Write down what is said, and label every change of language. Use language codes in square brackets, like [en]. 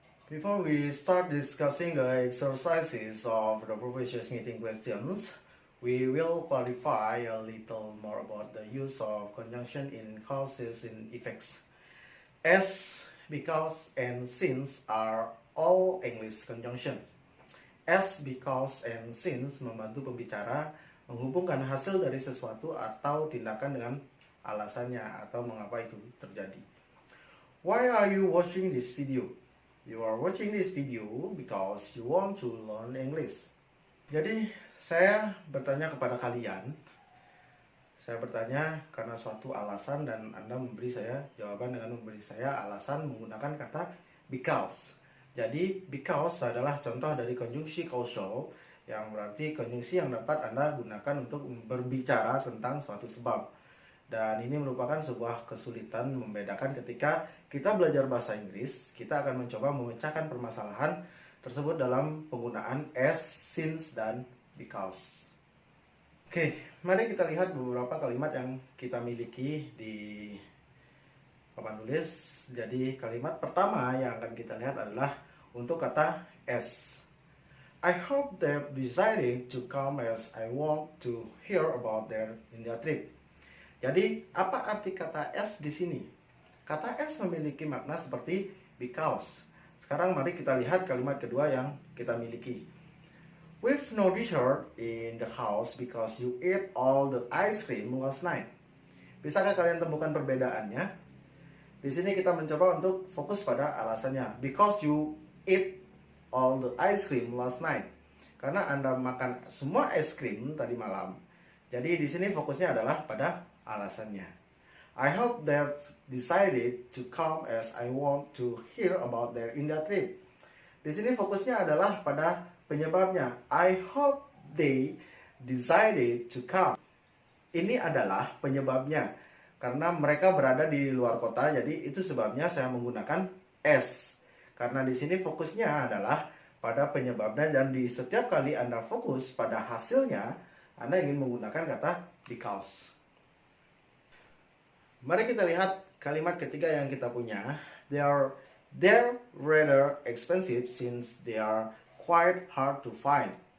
[en] Before we start discussing the exercises of the previous meeting questions, we will clarify a little more about the use of conjunction in causes and effects. As, because, and since are all English conjunctions. [id] As, because, and since membantu pembicara menghubungkan hasil dari sesuatu atau tindakan dengan alasannya atau mengapa itu terjadi. [en] Why are you watching this video? You are watching this video because you want to learn English. [id] Jadi saya bertanya kepada kalian. Saya bertanya karena suatu alasan dan Anda memberi saya jawaban dengan memberi saya alasan menggunakan kata because. Jadi because adalah contoh dari konjungsi causal yang berarti konjungsi yang dapat Anda gunakan untuk berbicara tentang suatu sebab. Dan ini merupakan sebuah kesulitan membedakan ketika kita belajar bahasa Inggris, kita akan mencoba memecahkan permasalahan tersebut dalam penggunaan as, since, dan because. Oke, mari kita lihat beberapa kalimat yang kita miliki di papan tulis. Jadi kalimat pertama yang akan kita lihat adalah untuk kata as. [en] I hope they've decided to come as I want to hear about their India trip. [id] Jadi, apa arti kata as di sini? Kata as memiliki makna seperti because. Sekarang mari kita lihat kalimat kedua yang kita miliki. [en] We've no dessert in the house because you ate all the ice cream last night. [id] Bisakah kalian temukan perbedaannya? Di sini kita mencoba untuk fokus pada alasannya. [en] Because you ate all the ice cream last night. [id] Karena Anda makan semua es krim tadi malam. Jadi di sini fokusnya adalah pada alasannya. [en] I hope they've decided to come as I want to hear about their India trip. [id] Di sini fokusnya adalah pada penyebabnya. [en] I hope they decided to come. [id] Ini adalah penyebabnya. Karena mereka berada di luar kota, jadi itu sebabnya saya menggunakan as. Karena di sini fokusnya adalah pada penyebabnya dan di setiap kali Anda fokus pada hasilnya, Anda ingin menggunakan kata because. Mari kita lihat kalimat ketiga yang kita punya. [en] They're rather expensive since they are quite hard to find.